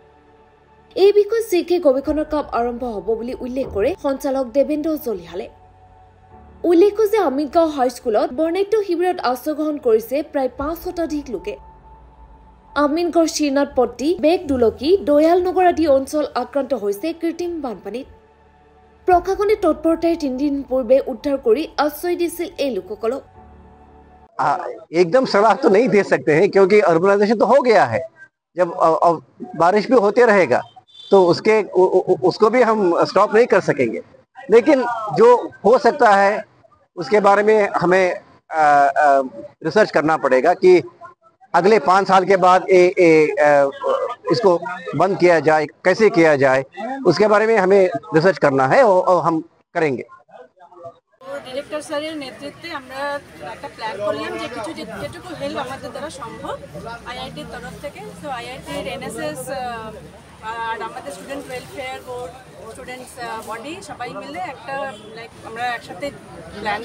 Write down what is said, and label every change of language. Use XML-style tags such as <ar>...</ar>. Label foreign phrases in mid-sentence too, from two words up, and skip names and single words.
<as>এই বিষয়ে শীঘ্ৰে গৱেষণাৰ কাম আৰম্ভ হ'ব বুলি উল্লেখ কৰে সঞ্চালক দেবেন্দ্ৰ জলিহালে উল্লেখ্য যে আমিনগাঁও হাইস্কুলত বৰ্ণাঢ্য শিবিৰত আশ্ৰয় গ্ৰহণ কৰিছে প্ৰায় 5 শতাধিক লোকে আমিনগাঁৱৰ শ্ৰীনাথপট্টি বেগদুলকি দয়াল নগৰ আদি অঞ্চল আক্ৰান্ত হৈছে কৃত্ৰিম বানপানীত প্ৰশাসনে তৎপৰতাৰে 3 দিন পূৰ্বে উদ্ধাৰ কৰি আশ্ৰয় দিছিল এই লোকসকলক</as> <hi>एकदम सलाह तो नहीं दे सकते हैं क्योंकि अर्बनाइजेशन तो हो गया है जब बारिश भी होते रहेगा तो उसको भी हम स्टॉप नहीं कर सकेंगे लेकिन जो हो सकता है उसके बारे में हमें रिसर्च करना पड़ेगा कि अगले 5 साल के बाद इसको बंद किया जाए कैसे किया जाए उसके बारे में हमें रिसर्च करना है और हम करेंगे</hi> <bn>ডিরেক্টর স্যারের নেতৃত্বে আমরা একটা প্ল্যান করলাম যে কিছু যেটুকু হেল্প আমাদের দ্বারা সম্ভব আইআইটির তরফ থেকে সো আইআইটির এনএসএস আর আমাদের</bn> <en>student welfare board students body</en> <bn>সবাই মিলে একটা লাইক আমরা একসাথে প্ল্যান</bn>